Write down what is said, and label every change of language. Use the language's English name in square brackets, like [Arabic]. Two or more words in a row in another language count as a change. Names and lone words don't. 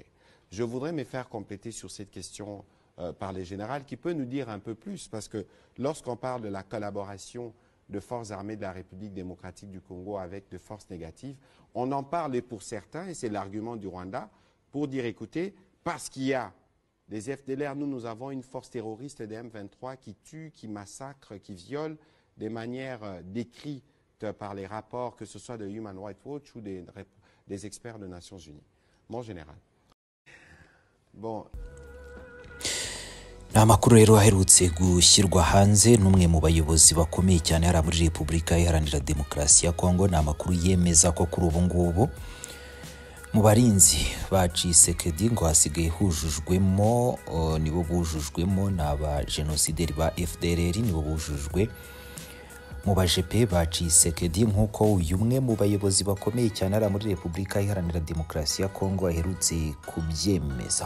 [French] Je voudrais me faire compléter sur cette question par les générales qui peut nous dire un peu plus, parce que lorsqu'on parle de la collaboration de forces armées de la République démocratique du Congo avec de forces négatives, on en parle pour certains, et c'est l'argument du Rwanda, pour dire, écoutez, parce qu'il y a des FDLR, nous avons une force terroriste des M23 qui tue, qui massacre, qui viole de manière décrite par les rapports, que ce soit de Human Rights Watch ou des experts des Nations Unies. Mon général. Bon. [Kinyarwanda] Ni amakuru rero aherutse gushyirwa hanze n'umwe mu bayobozi bakomeye cyane hariya muri Repubulika Iharanira Demokarasi ya Kongo. Ni amakuru yemeza ko kuri ubu ngubu mu barinzi ba Tshisekedi ngo hasigaye hujujwemo nibo bujujwemo n'aba genocideri ba FDLR, nibo bujujwe mu bajepe ba Tshisekedi, nk'uko uyu umwe mu bayobozi bakomeye cyane hariya muri Repubulika Iharanira Demokarasi ya Kongo aherutse kubyemeza.